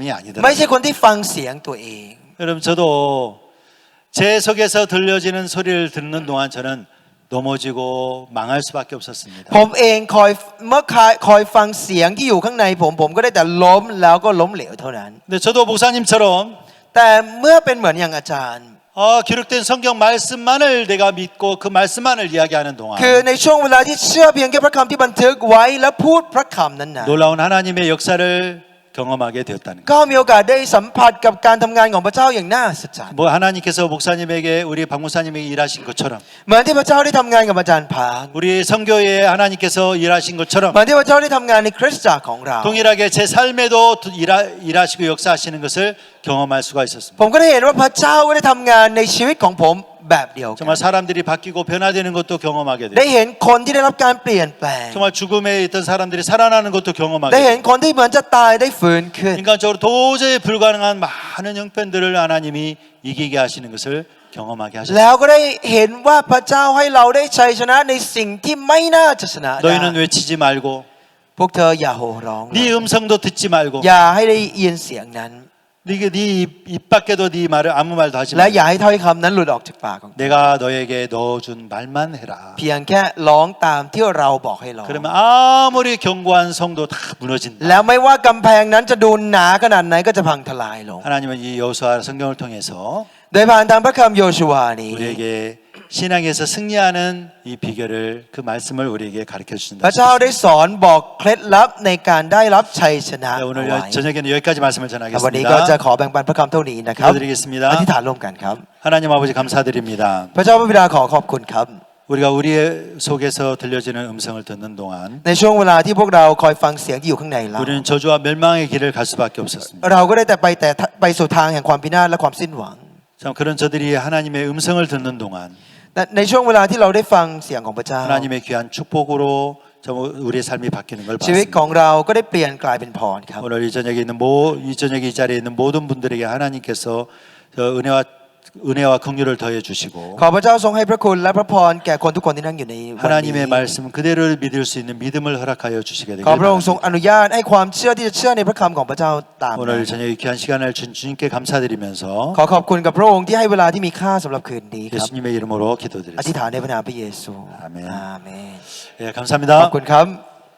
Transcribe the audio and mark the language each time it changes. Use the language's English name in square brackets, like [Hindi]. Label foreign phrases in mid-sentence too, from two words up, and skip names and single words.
[Thai] ไม่ [Korean] 아니더라고요. [Thai] ใช่คนที่ฟังเสียงตัวเอง [Korean] 여러분 저도 제 속에서 들려지는 소리를 듣는 동안 저는 넘어지고 망할 수밖에 없었습니다. [Thai] ผมเองคอยฟังเสียงที่อยู่ข้างในผมก็ได้แต่ล้มแล้วก็ล้มเหลวเท่านั้น [Korean] 근데 저도 목사님처럼 [Thai] แต่เมื่อเป็นเหมือนอย่างอาจารย์ [Korean] 기록된 성경 말씀만을 내가 믿고 그 말씀만을 이야기하는 동안 [Thai] คือในช่วงเวลาที่เชื่อเพียงแค่พระคำที่บันทึกไว้และพูดพระคำนั้นนะ [Korean] 놀라운 하나님의 역사를 경험하게 되었다는 거예요. [Thai] ก็มีโอกาสได้สัมผัสกับการทำงานของพระเจ้าอย่างน่าอัศจรรย์ [Korean] 뭐 하나님께서 목사님에게 우리 박 목사님에게 일하신 것처럼 [Thai] เหมือนที่พระเจ้าได้ทำงานกับอาจารย์พาง [Korean] 우리 성교에 하나님께서 일하신 것처럼 [Thai] เหมือนที่พระเจ้าได้ทำงานในคริสตจักรของเรา [Korean] 동일하게 제 삶에도 일하시고 역사하시는 것을 경험할 수가 있었습니다. [Thai] ผมก็ได้เห็นว่าพระเจ้าก็ได้ทำงานในชีวิตของผมแบบเดียวกัน [Korean] 정말 사람들이 바뀌고 변화되는 것도 경험하게 [Thai] ได้ [Korean] 되고 [Thai] เห็นคนที่ได้รับการเปลี่ยนแปลง [Korean] 정말 죽음에 있던 사람들이 살아나는 것도 경험하게 [Thai] ได้เห็น [Korean] 되고 [Thai] คนที่เหมือนจะตายได้ฟื้นขึ้น [Korean] 인간적으로 도저히 불가능한 많은 형편들을 하나님이 이기게 하시는 것을 경험하게 [Thai] แล้ [Korean] 하셨습니다. [Thai] วก็ได้เห็นว่าพระเจ้าให้เราได้ชัยชนะในสิ่งที่ไม่น่าจะชนะได้ [Korean] 너희는 외치지 말고 [Thai] พวกเธออย่าโห่ร้องเลย [Korean] 네 음성도 듣지 말고 [Thai] อย่าให้ได้ยินเสียงนั้น [Korean] 네 입 밖에도 네 말을 아무 말도 하지 [Thai] และ [Korean] 말고 [Thai] อย่าให้ถ้อยคำนั้นหลุดออกจากปากของเธอ [Korean] 내가 너에게 넣어준 말만 해라. [Thai] เพียงแค่ร้องตามที่เราบอกให้ร้อง [Korean] 그러면 아무리 견고한 성도 다 무너진다. [Thai] แล้วไม่ว่ากำแพงนั้นจะดูหนาขนาดไหนก็จะพังทลายลง [Korean] 하나님은 이 여호수아 성경을 통해서 [Thai] โดยผ่านทางพระคำโยชูวานี้ [Korean] 우리에게 신앙에서 승리하는 이 비결을 그 말씀을 우리에게 가르쳐 [Thai] พระ [Korean] 주신다. [Thai] เจ้าได้สอนบอกเคล็ดลับในการได้รับชัยชนะ [Korean] 네, [Thai] เอา [Korean] 오늘 [Thai] ไว้ [Korean] 저녁에는 여기까지 말씀을 [Thai] วันนี้ก็จะ [Korean] 전하겠습니다. [Thai] ขอแบ่งปันพระคำเท่านี้นะครับ [Korean] 기도드리겠습니다. [Thai] อธิษฐานร่วมกันครับ [Korean] 하나님 아버지 감사드립니다. [Thai] พระเจ้าพระบิดาขอขอบคุณครับ [Korean] 우리가 우리의 속에서 들려지는 음성을 듣는 동안 [Thai] ในช่วงเวลาที่พวกเราคอยฟังเสียงที่อยู่ข้างในเรา [Korean] 우리는 저주와 멸망의 길을 갈 수밖에 없었습니다. [Thai] เราก็ได้แต่ไปสู่ทางแห่งความพินาศและความสิ้นหวัง [Korean] 참 그런 저들이 하나님의 음성을 듣는 동안 [Thai] แต่ในช่วงเวลาที่เราได้ฟังเสียงของพระเจ้า [Korean] 하나님의 귀한 축복으로 우리의 삶이 바뀌는 걸 [Thai] ชีวิตข [Korean] 봤습니다. [Thai] องเราก็ได้เปลี่ยนกลายเป็นพรครับ [Korean] 오늘 이 저녁에 이 자리에 있는 모든 분들에게 하나님께서 저 은혜와 긍휼을 더해 주시고 [Thai] ขอพระเจ้าทรงให้พระคุณและพระพรแก่คนทุกคนที่นั่งอยู่ในวันนี้ [Korean] 하나님의 말씀 그대로 믿을 수 있는 믿음을 허락하여 주시게 [Thai] ขอ [Korean] 되길 [Thai] พระองค์ทรง [Korean] 바랍니다. [Thai] อนุญาตให้ความเชื่อที่จะชื่อในพระคำของพระเจ้าตาม [Korean] 오늘 저녁 귀한 시간을 준 주님께 감사드리면서 [Thai] ขอขอบคุณกับพระองค์ที่ให้เวลาที่มีค่าสำหรับคืนนี้ครับ [Korean] 예수님의 이름으로 [Thai] อธิษ [Korean] 기도드렸습니다. [Thai] ฐานในพระนามพระเยซู อาเมน อาเมน [Korean] 예, [Thai] ขอบ [Korean] 감사합니다. [Thai] คุณครับ